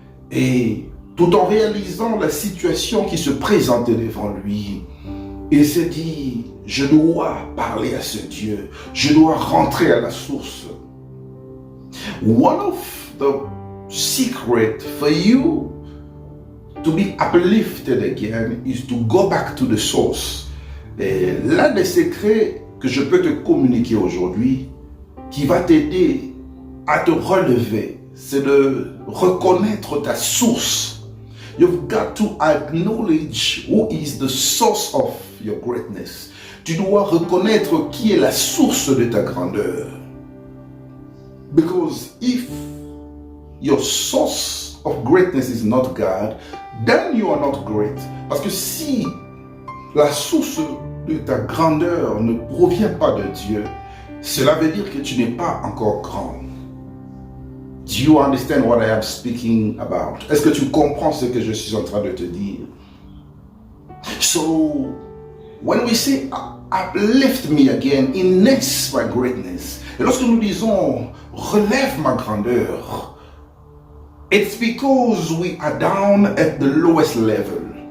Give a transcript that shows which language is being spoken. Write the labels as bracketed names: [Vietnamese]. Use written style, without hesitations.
[French] Et tout en réalisant la situation qui se présentait devant lui, il s'est dit, je dois parler à ce Dieu, je dois rentrer à la source. [English] One of the secret for you to be uplifted again is to go back to the source. [French] Et l'un des secrets que je peux te communiquer aujourd'hui, qui va t'aider à te relever, c'est de reconnaître ta source. [English] You've got to acknowledge who is the source of your greatness. [French] Tu dois reconnaître qui est la source de ta grandeur. [English] Because if your source of greatness is not God, then you are not great. [French] Parce que si la source de ta grandeur ne provient pas de Dieu, cela veut dire que tu n'es pas encore grand. [English] Do you understand what I am speaking about? [French] Est-ce que tu comprends ce que je suis en train de te dire? [English] So, when we say uplift me again, enhance my greatness, [French] et lorsque nous disons relève ma grandeur, [English] it's because we are down at the lowest level.